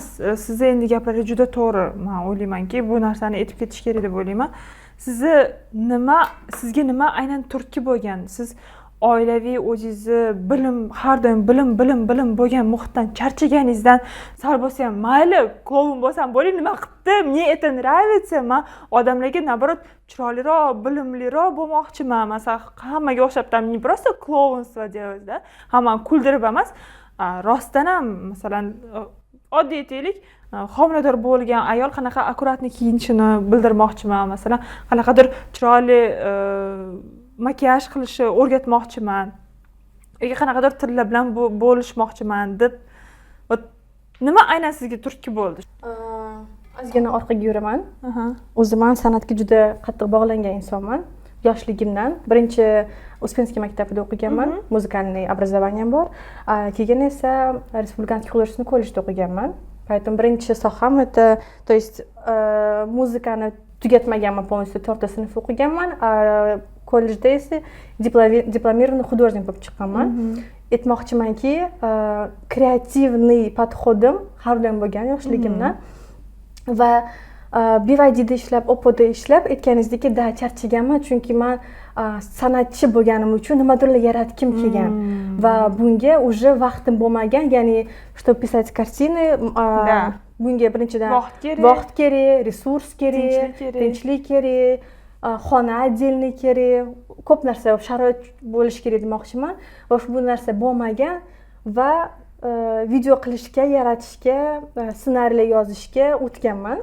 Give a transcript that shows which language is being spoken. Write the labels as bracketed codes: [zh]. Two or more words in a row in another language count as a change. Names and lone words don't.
[uz] Siz endi gaplaringiz juda to'g'ri. Men o'ylaymanki, bu narsani aytib ketish kerak deb o'ylayman. Sizga nima aynan turtki bo'lgan? Siz oilaviy o'zingizni har doim bilim bo'lgan muhitdan charchaganingizdan sal bo'lsa ham mayli klovn bo'lsam bo'ling, nima qilibdi, [ru] мне это нравится, [uz] men odamlarga наоборот chiroyliroq, bilimliroq bo'lmoqchiman. Masalan, hammaga o'xshabdan [ru] не просто клоунство делать-da, [uz] hammani kuldirib emas, rostdan ham masalan oddiy aytaylik, homilador bo'lgan ayol qanaqa akkuratni kiyinishini bildirmoqchiman. Masalan, qanaqadir chiroyli makiyaj qilishni o'rgatmoqchiman. Yoki qanaqadir tillar bilan bo'lishmoqchiman deb. Nima aynan sizga turtki bo'ldi? Ozgina orqaga yuraman. O'zim ham san'atga juda qattiq bog'langan insonman. Yoshligimdan birinchi Uspenskiy maktabida o'qiganman, muzikalniy образованием bor. Keyin esa Respublikanskiy художественный kollejda o'qiganman. Поэтому birinchi soham [ru] это, то есть [uz] muzikani tugatmaganman, полностью 4 sinf o'qiganman. kollejda esa diplomированный художник bo'lib chiqqanman. Aytmoqchimanki, kreativniy podhodim har doim bo'lgan yoshligimdan va BYDda ishlab, Oppo'da ishlab aytganingizdek, charchaganman, chunki men san'atchi bo'lganim uchun nimadirlar yaratgim kelgan va bunga уже vaqtim bo'lmagan, ya'ni [ru] чтобы писать картины, [uz] bunga birinchidan vaqt kerak, resurs kerak, tinchlik kerak, xona отдельный kerak, ko'p narsa sharoit bo'lishi kerak demoqchiman va bu narsa bo'lmagan va video qilishga, yaratishga, ssenariy yozishga o'tganman.